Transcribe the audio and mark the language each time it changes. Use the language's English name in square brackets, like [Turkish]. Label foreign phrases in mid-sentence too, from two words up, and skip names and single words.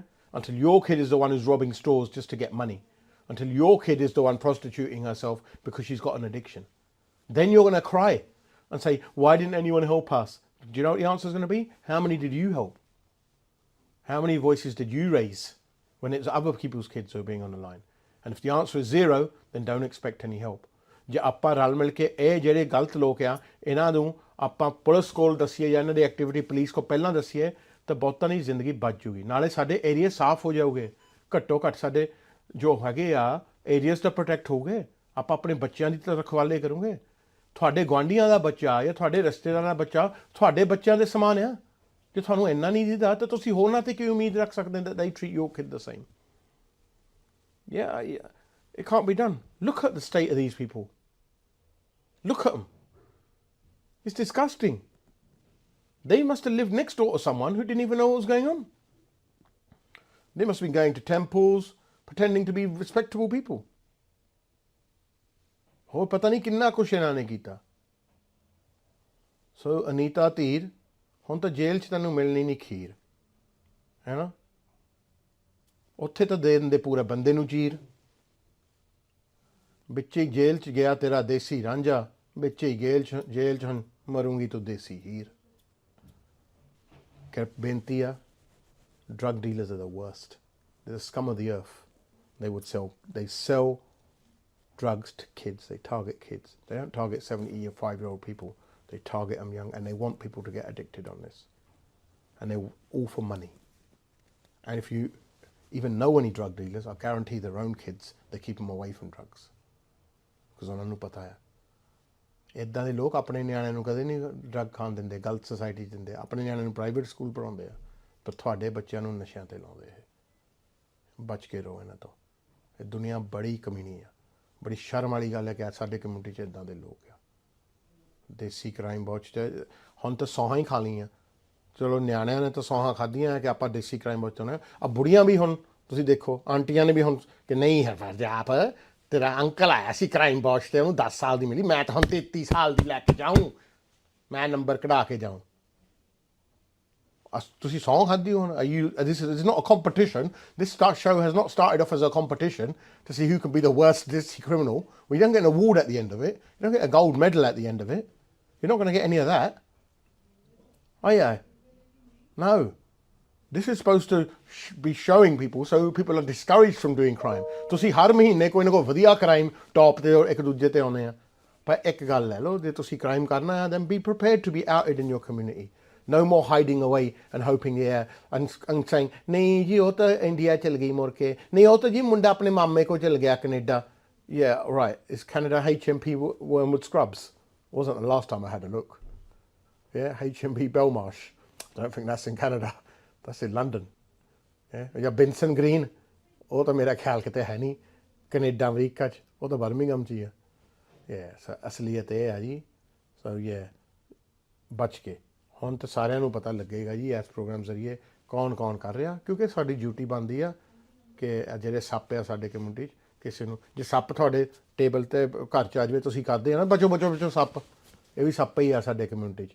[English] Until your kid is the one who's robbing stores just to get money. Until your kid is the one prostituting herself because she's got an addiction. Then you're going to cry and say, why didn't anyone help us? Do you know what the answer is going to be? How many did you help? How many voices did you raise when it's other people's kids who are being on the line? And if the answer is 0, then don't expect any help. [Punjabi] ਜੇ ਆਪਾਂ ਰਲ ਮਿਲ ਕੇ ਇਹ ਜਿਹੜੇ ਗਲਤ ਲੋਕ ਆ ਇਹਨਾਂ ਨੂੰ ਆਪਾਂ ਪੁਲਿਸ ਕੋਲ ਦੱਸੀਏ ਜਾਂ ਇਹਨਾਂ ਦੀ ਐਕਟੀਵਿਟੀ ਪੁਲਿਸ ਕੋਲ ਪਹਿਲਾਂ ਦੱਸੀਏ ਤਾਂ ਬਹੁਤਾਂ ਦੀ ਜ਼ਿੰਦਗੀ ਬਚ ਜੂਗੀ। ਨਾਲੇ ਸਾਡੇ ਏਰੀਆ ਸਾਫ਼ ਹੋ ਜਾਊਗੇ, ਘੱਟੋ ਘੱਟ ਸਾਡੇ ਜੋ ਹੈਗੇ ਆ ਏਰੀਆਜ਼ ਤਾਂ ਪ੍ਰੋਟੈਕਟ ਹੋਊਗੇ। ਆਪਾਂ ਆਪਣੇ ਬੱਚਿਆਂ ਦੀ ਤਾਂ ਰਖਵਾਲੇ ਕਰੂੰਗੇ। ਤੁਹਾਡੇ ਗੁਆਂਢੀਆਂ ਦਾ ਬੱਚਾ ਜਾਂ ਤੁਹਾਡੇ ਰਿਸ਼ਤੇਦਾਰਾਂ ਦਾ ਬੱਚਾ ਤੁਹਾਡੇ ਬੱਚਿਆਂ ਦੇ ਸਮਾਨ ਆ। ਜੇ ਤੁਹਾਨੂੰ ਇੰਨਾ ਨਹੀਂ ਦਿੰਦਾ ਤਾਂ ਤੁਸੀਂ ਹੋਰਨਾਂ 'ਤੇ ਕੀ ਉਮੀਦ ਰੱਖ ਸਕਦੇ [English] that they treat your kid the same? Yeah, it can't be done. Look at the state of these people. Look at them. It's disgusting. They must have lived next door to someone who didn't even know what was going on. They must have been going to temples, pretending to be respectable people. [Punjabi] ਹੋਰ ਪਤਾ ਨਹੀਂ ਕਿੰਨਾ ਕੁਛ ਇਹਨਾਂ ਨੇ ਕੀਤਾ। ਸੋ ਅਨੀਤਾ ਧੀਰ, ਹੁਣ ਤਾਂ ਜੇਲ੍ਹ 'ਚ ਤੈਨੂੰ ਮਿਲਣੀ ਨਹੀਂ ਖੀਰ, ਹੈ ਨਾ? ਉੱਥੇ ਤਾਂ ਦੇ ਦਿੰਦੇ ਪੂਰੇ ਬੰਦੇ ਨੂੰ ਚੀਰ। ਵਿੱਚ ਹੀ ਜੇਲ੍ਹ 'ਚ ਗਿਆ ਤੇਰਾ ਦੇਸੀ ਰਾਂਝਾ, ਵਿੱਚ ਹੀ ਜੇਲ੍ਹ 'ਚ ਹੁਣ ਮਰੂੰਗੀ ਤੂੰ ਦੇਸੀ ਹੀਰ। ਕਿ ਬੇਨਤੀ ਆ, [English] drug dealers are the worst. They're the scum of the earth. They sell drugs to kids. They target kids. They don't target 70 or 5-year-old people. They target them young, and they want people to get addicted on this. And they're all for money. And if you even know any drug dealers, I guarantee their own kids, they keep them away from drugs. [Punjabi] Because ਉਹਨਾਂ ਨੂੰ ਪਤਾ ਹੈ ਇੱਦਾਂ ਦੇ ਲੋਕ ਆਪਣੇ ਨਿਆਣਿਆਂ ਨੂੰ ਕਦੇ ਨਹੀਂ ਡਰੱਗ ਖਾਣ ਦਿੰਦੇ, ਗਲਤ ਸੁਸਾਇਟੀ 'ਚ ਦਿੰਦੇ, ਆਪਣੇ ਨਿਆਣਿਆਂ ਨੂੰ [English] private school [Punjabi] ਪੜ੍ਹਾਉਂਦੇ ਆ, ਪਰ ਤੁਹਾਡੇ ਬੱਚਿਆਂ ਨੂੰ ਨਸ਼ਿਆਂ 'ਤੇ ਲਾਉਂਦੇ। ਇਹ ਬਚ ਕੇ ਰਹੋ ਇਹਨਾਂ ਤੋਂ। ਇਹ ਦੁਨੀਆ ਬੜੀ ਕਮੀਨੀ ਆ। ਬੜੀ ਸ਼ਰਮ ਵਾਲੀ ਗੱਲ ਹੈ ਕਿ ਸਾਡੇ ਕਮਿਊਨਿਟੀ 'ਚ ਇੱਦਾਂ ਦੇ ਲੋਕ ਆ। ਦੇਸੀ ਕ੍ਰਾਈਮ ਵਾਚ 'ਚ ਹੁਣ ਤਾਂ ਸੌਹਾਂ ਹੀ ਖਾ ਲਈਆਂ। ਚਲੋ ਨਿਆਣਿਆਂ ਨੇ ਤਾਂ ਸੌਹਾਂ ਖਾਧੀਆਂ ਕਿ ਆਪਾਂ ਦੇਸੀ ਕ੍ਰਾਈਮ ਵਾਚ ਚਾਹੁੰਦੇ ਆ। ਬੁੜੀਆਂ ਵੀ ਹੁਣ ਤੁਸੀਂ ਦੇਖੋ, ਆਂਟੀਆਂ ਨੇ ਵੀ ਹੁਣ ਕਿ ਨਹੀਂ ਹੈ ਆਪ ਤੇਰਾ ਅੰਕਲ ਆਇਆ ਸੀ ਕ੍ਰਾਈਮ ਵਾਚ 'ਤੇ, ਉਹਨੂੰ 10 ਸਾਲ ਦੀ ਮਿਲੀ, ਮੈਂ ਤਾਂ ਹੁਣ 33 ਸਾਲ ਦੀ ਲੈ ਕੇ ਜਾਊਂ, ਮੈਂ ਨੰਬਰ ਕਢਾ ਕੇ ਜਾਊਂ। ਤੁਸੀਂ ਸੌਂ ਖਾਧੀ ਹੁਣ? [English] This is not a competition. This show has not started off as a competition to see who can be the worst criminal. We don't get an award at the end of it. You don't get a gold medal at the end of it. You're not going to get any of that. Are you? No. This is supposed to be showing people so people are discouraged from doing crime. [Punjabi] ਤੁਸੀਂ ਹਰ ਮਹੀਨੇ ਕੋਈ ਨਾ ਕੋਈ ਵਧੀਆ ਕ੍ਰਾਈਮ ਟੌਪ 'ਤੇ ਇੱਕ ਦੂਜੇ 'ਤੇ ਆਉਂਦੇ ਆ। ਪਰ ਇੱਕ ਗੱਲ ਲੈ ਲਓ, ਜੇ ਤੁਸੀਂ ਕ੍ਰਾਈਮ ਕਰਨਾ ਹੈ [English] then be prepared to be outed in your community. No more hiding away and hoping and saying [Punjabi] ਨਹੀਂ ਜੀ ਉਹ ਤਾਂ ਇੰਡੀਆ ਚਲ ਗਈ ਮੁੜ ਕੇ, ਨਹੀਂ ਉਹ ਤਾਂ ਜੀ ਮੁੰਡਾ ਆਪਣੇ ਮਾਮੇ ਕੋਲ ਚਲ ਗਿਆ ਕੈਨੇਡਾ। [English] Yeah, right. Is Canada HMP Wormwood Scrubs? Wasn't the last time I had a look. Yeah, HMP Belmarsh. I don't think that's in Canada. That's in London. Yeah, [Punjabi] ਜਾਂ ਬਿੰਸਨ ਗ੍ਰੀਨ, ਉਹ ਤਾਂ ਮੇਰਾ ਖਿਆਲ ਕਿਤੇ ਹੈ ਨਹੀਂ ਕੈਨੇਡਾ ਅਮਰੀਕਾ 'ਚ, ਉਹ ਤਾਂ ਬਰਮਿੰਘਮ 'ਚ ਹੀ ਆ। ਸੋ ਅਸਲੀਅਤ ਇਹ ਆ ਜੀ। ਸੋ ਬਚ ਕੇ ਹੁਣ ਤਾਂ ਸਾਰਿਆਂ ਨੂੰ ਪਤਾ ਲੱਗੇਗਾ ਜੀ ਇਸ ਪ੍ਰੋਗਰਾਮ ਜ਼ਰੀਏ ਕੌਣ ਕਰ ਰਿਹਾ, ਕਿਉਂਕਿ ਸਾਡੀ ਡਿਊਟੀ ਬਣਦੀ ਆ ਕਿ ਜਿਹੜੇ ਸੱਪ ਆ ਸਾਡੇ ਕਮਿਊਨਿਟੀ 'ਚ, ਕਿਸੇ ਨੂੰ ਜੇ ਸੱਪ ਤੁਹਾਡੇ ਟੇਬਲ 'ਤੇ ਘਰ 'ਚ ਆ ਜਾਵੇ, ਤੁਸੀਂ ਕਰਦੇ ਆ ਨਾ ਬਚੋ ਸੱਪ, ਇਹ ਵੀ ਸੱਪ ਹੀ ਆ ਸਾਡੇ ਕਮਿਊਨਿਟੀ 'ਚ।